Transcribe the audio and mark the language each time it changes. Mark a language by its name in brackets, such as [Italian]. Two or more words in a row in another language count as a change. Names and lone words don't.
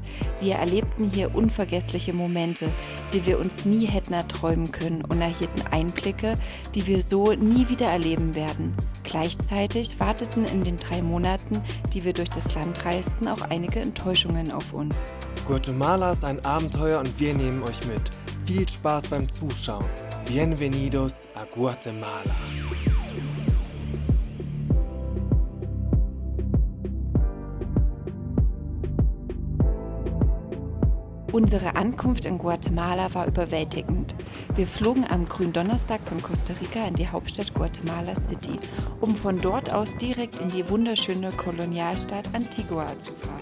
[German] Wir erlebten hier unvergessliche Momente, die wir uns nie hätten erträumen können, und erhielten Einblicke, die wir so nie wieder erleben werden. Gleichzeitig warteten in den 3 Monaten, die wir durch das Land reisten, auch einige Enttäuschungen auf uns. Guatemala ist ein Abenteuer und wir nehmen euch mit. Viel Spaß beim Zuschauen. [Spanish] Bienvenidos a Guatemala. [German] Unsere Ankunft in Guatemala war überwältigend. Wir flogen am Gründonnerstag von Costa Rica in die Hauptstadt Guatemala City, um von dort aus direkt in die wunderschöne Kolonialstadt Antigua zu fahren.